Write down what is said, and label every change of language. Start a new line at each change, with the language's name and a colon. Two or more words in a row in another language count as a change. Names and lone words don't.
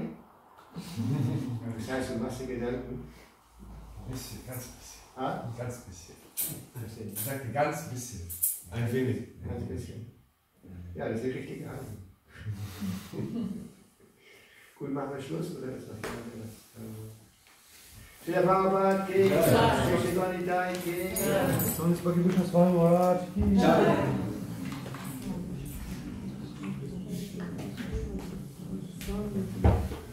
German: Das heißt, du machst dir Gedanken? Ein bisschen, ganz bisschen. Ah? Ganz bisschen. Ich sagte ganz bisschen. Ein wenig. Ganz bisschen. Ja, das ist richtig an. Gut, machen wir Schluss oder ist noch jemand?
Hindi: Shri Prabhupada ki jai, Shri Gauradesh ki jai.
German: Sonst
Hindi: Bhakti Bhusana Swami Maharaj ki jai.